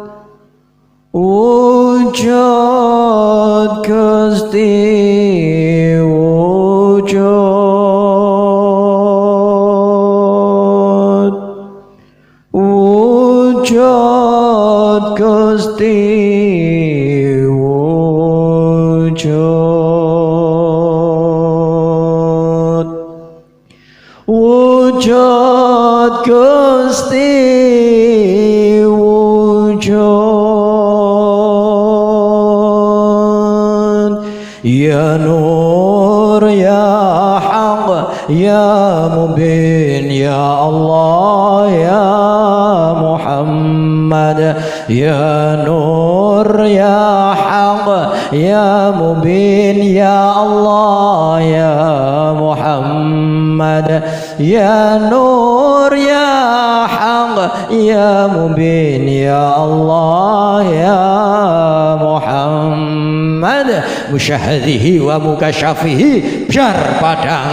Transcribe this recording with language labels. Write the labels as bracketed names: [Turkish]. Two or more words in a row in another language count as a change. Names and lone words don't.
[Javanese] wujud Gusti wujud, wujud Gusti wujud, wujud Gusti [Arabic] wujud, يا نور يا حق يا مبين يا الله يا محمد، يا نور يا حق يا مبين يا الله يا محمد، يا نور يا حق يا مبين يا الله يا محمد، مشاهدته ومكاشفته [Javanese] biar padang.